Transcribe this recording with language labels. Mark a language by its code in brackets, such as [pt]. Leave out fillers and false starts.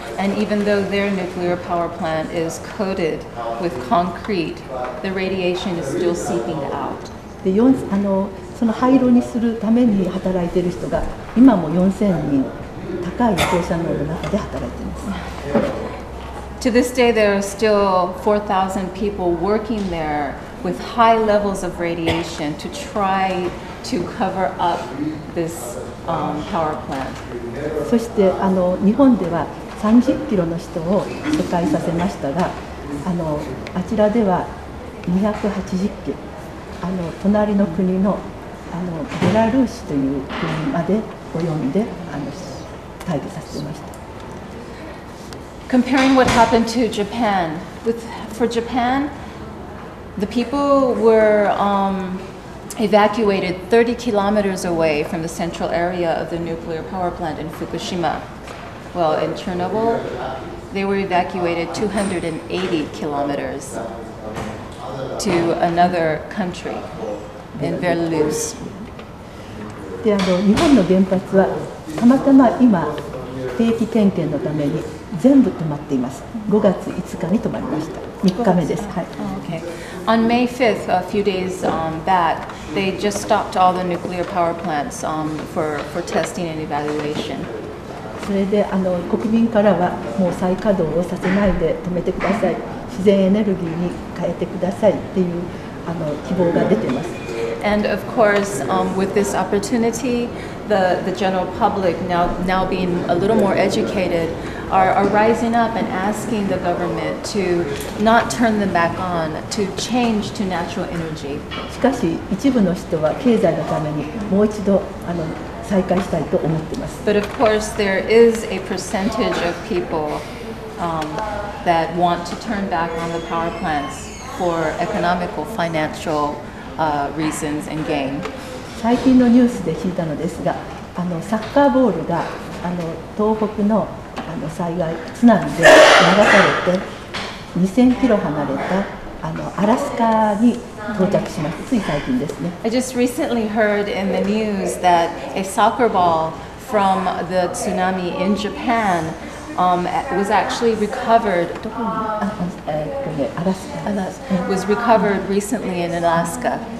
[en] And even though their nuclear power plant is coated with concrete, the radiation is still seeping out. [ja] でその廃炉にするために働いている人が今も4000人高い放射能の中で働いています。 [en] To this day, there are still 4,000 people working there with high levels of radiation to try to cover up this power plant. [ja] そして日本では30キロの人を疎開させましたがあちらでは280キロ隣の国のベラルーシという国まで及んで退避させていました。 [en] Comparing what happened to Japan, for Japan, the people were evacuated 30 kilometers away from the central area of the nuclear power plant in Fukushima. Well, in Chernobyl, they were evacuated 280 kilometers to another country in Belarus. [ja] で日本の原発はたまたま今定期点検のために全部止まっています。5月5日に止まりました。 3日目です。はい。 [en] Oh, okay. On May 5th, a few days back, they just stopped all the nuclear power plants for testing and evaluation. [ja] それで国民からはもう再稼働をさせないで止めてください、自然エネルギーに変えてくださいっていう希望が出てます。 [en] And of course, with this opportunity, the general public now being a little more educated are rising up and asking the government to not turn them back on, to change to natural energy. [ja] しかし一部の人は経済のためにもう一度再開したいと思っています。 [en] But of course, there is a percentage of people that want to turn back on the power plants for economical, financial reasons and gain. [ja] 最近のニュースで聞いたのですが、サッカーボールが東北の災害津波で流されて2000キロ離れたアラスカに到着しました。つい最近ですね。 [en] I just recently heard in the news that a soccer ball from the tsunami in Japan was actually recovered. Was recovered recently in Alaska.